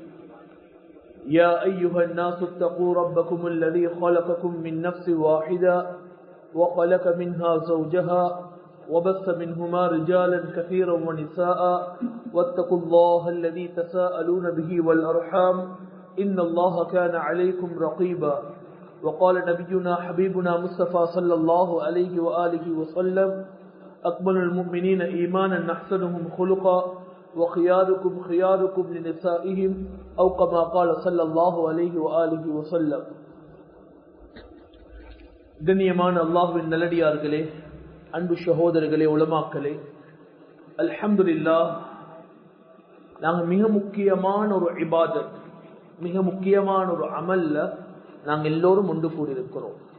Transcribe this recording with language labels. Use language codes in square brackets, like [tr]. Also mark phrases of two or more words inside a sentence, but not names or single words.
[ar] يا أيها الناس اتقوا ربكم الذي خلقكم من نفس واحدة وخلق منها زوجها وبث منهما رجالا كثيرا ونساء واتقوا الله الذي تساءلون به والأرحام إن الله كان عليكم رقيبا. وقال نبينا حبيبنا مصطفى صلى الله عليه وآله وسلم: أكمل المؤمنين إيمانا أحسنهم خلقا وخياركم خياركم لنسائهم أو كما قال صلى الله عليه وآله وسلم. [ta] கண்ணியமான அல்லாஹ்வின் நல்லடியார்களே, அன்பு சகோதரர்களே, உலமாக்களே, அல்ஹம்துலில்லாஹ் நாங்கள் மிக முக்கியமான ஒரு இபாதத், மிக முக்கியமான ஒரு அமல்ல நாங்கள் எல்லோரும் ஒன்று கூடியிருக்கிறோம்.